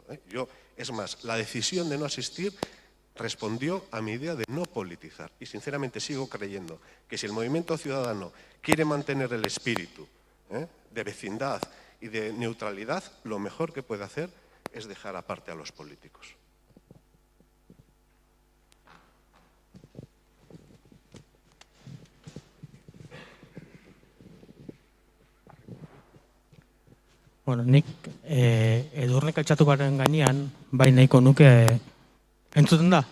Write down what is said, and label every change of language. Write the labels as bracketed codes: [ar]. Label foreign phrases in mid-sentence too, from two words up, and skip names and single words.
[es] Es más, la decisión de no asistir respondió a mi idea de no politizar. Y sinceramente sigo creyendo que si el movimiento ciudadano quiere mantener el espíritu de vecindad y de neutralidad, lo mejor que puede hacer es dejar aparte a los políticos. [eu] Nik Edurnek altxatuaren gainean, bai nahiko nuke, entzuten da?